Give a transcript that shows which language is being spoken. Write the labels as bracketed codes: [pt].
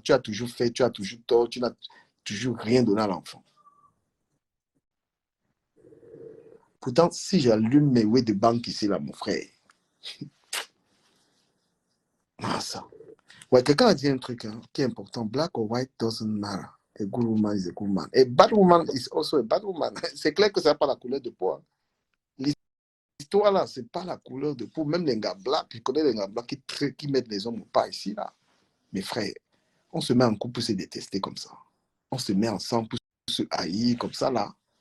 [fr] Tu as toujours fait, tu as toujours tort, tu n'as toujours rien donné à l'enfant. Pourtant, si j'allume mes way de banque ici, là, mon frère. Ah, ça. Ouais, quelqu'un a dit un truc qui est important. [en] Black or white doesn't matter. A good woman is a good man. A bad woman is also a bad woman. [fr] C'est clair que ce n'est pas la couleur de peau. Hein. L'histoire, là, ce n'est pas la couleur de peau. Même les gars blancs, je connais les gars blancs qui mettent les hommes au pas ici, là. Mes frères, on se met en couple pour se détester comme ça. On se met ensemble pour se haïr comme ça, là.